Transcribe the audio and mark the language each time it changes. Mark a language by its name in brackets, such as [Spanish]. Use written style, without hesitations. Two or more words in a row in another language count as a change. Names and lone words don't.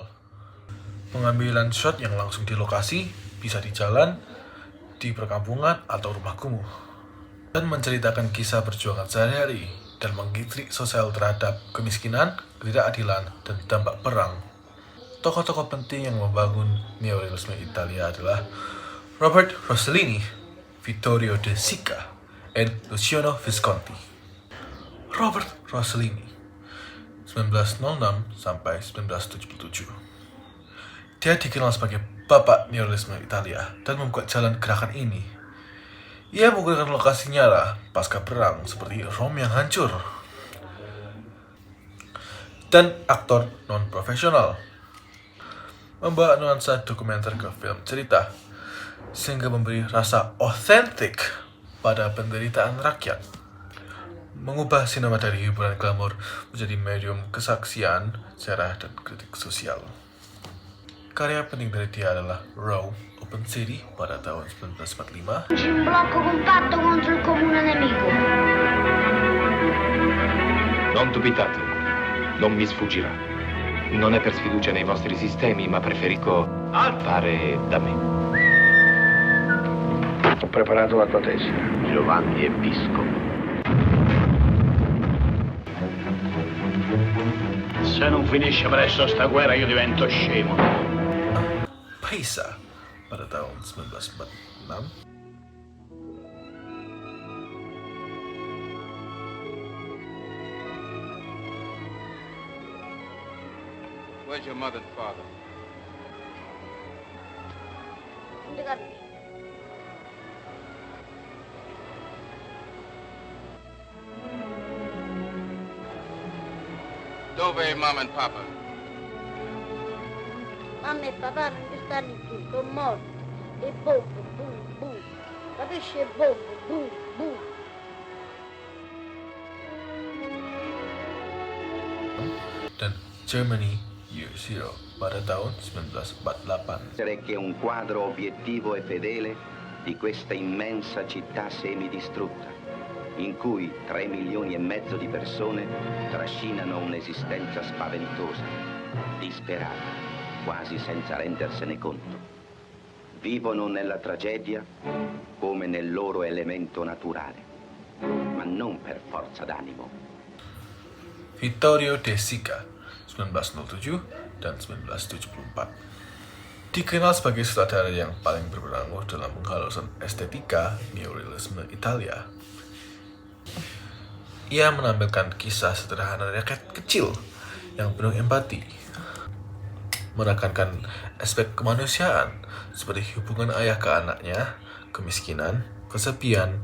[Indonesian] Pengambilan shot yang langsung di lokasi, bisa di jalan, di perkampungan, atau rumah kumuh. Dan menceritakan kisah perjuangan sehari-hari dan mengkritik sosial terhadap kemiskinan, ketidakadilan, dan dampak perang. Tokoh-tokoh penting yang membangun Neorealisme Italia adalah Robert Rossellini, Vittorio De Sica, dan Luciano Visconti. Robert Rossellini, 1906 sampai 1977. Dia dikenal sebagai bapak Neorealisme Italia dan membuat jalan gerakan ini. Ia menggunakan lokasi nyata pasca perang seperti Rome yang hancur. Dan aktor non-profesional membawa nuansa dokumenter ke film cerita sehingga memberi rasa otentik pada penderitaan rakyat. Mengubah sinema dari hiburan glamor menjadi medium kesaksian, sejarah, dan kritik sosial. Karya penting dari dia adalah Rome, Open City pada tahun 1945. [Italian] Un blocco compatto contro il comune nemico. Non dubitate, non mi sfuggirà. Non è per sfiducia nei vostri sistemi, ma preferisco fare da me. Ho preparato la tua tessera. Giovanni è vescovo. Se non finisce presto sta guerra io divento scemo. [Indonesian] Paisa pada tahun 1946. [English] Where's your mother and father? [Indonesian] Dekat. [English] Dove mom and papa? [Italian] Mamma e papà non ci stanno più, sono morti. E bombo, boom, boom. Capisci? Bombo, boom, boom. [Indonesian] Dan Germany Year Zero pada tahun 1948. [Italian] Che un quadro obiettivo e fedele di questa immensa città semidistrutta, in cui 3 milioni e mezzo di persone trascinano un'esistenza spaventosa, disperata, quasi senza rendersene conto. Vivono nella tragedia come nel loro elemento naturale, ma non per forza d'animo. [Indonesian] Vittorio De Sica, 1907 dan 1974. Dikenal sebagai sutradara yang paling berpengaruh dalam penghalusan estetika Neorealisme Italia. Ia menampilkan kisah sederhana rakyat kecil yang penuh empati, menekankan aspek kemanusiaan seperti hubungan ayah ke anaknya, kemiskinan, kesepian.